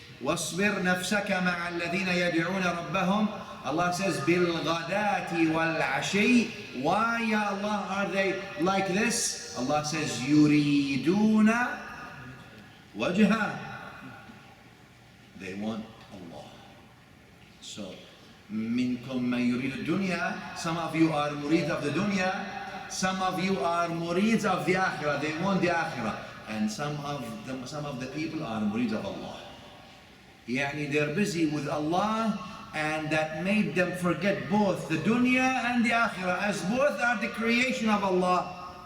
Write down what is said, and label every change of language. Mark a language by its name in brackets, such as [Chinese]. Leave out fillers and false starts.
[Arabic] وَاصْبِرْ نَفْسَكَ مَعَ الَّذِينَ يَدْعُونَ رَبَّهُمْ. [English] Allah says, [Arabic] بِالْغَدَاةِ وَالْعَشِيِّ. [English] Why, Ya Allah, are they like this? Allah says, [Arabic] يُرِيدُونَ وَجْهَهُ. [English] They want Allah. [Arabic] So, مِنْكُمْ مَنْ يُرِيدُ الدُّنْيَا. [English] Some of you are murid of the dunya. Some of you are murids of the akhirah. They want the akhirah. And some of the people are murids of Allah. Yani they're busy with Allah, and that made them forget both the dunya and the akhirah, as both are the creation of Allah.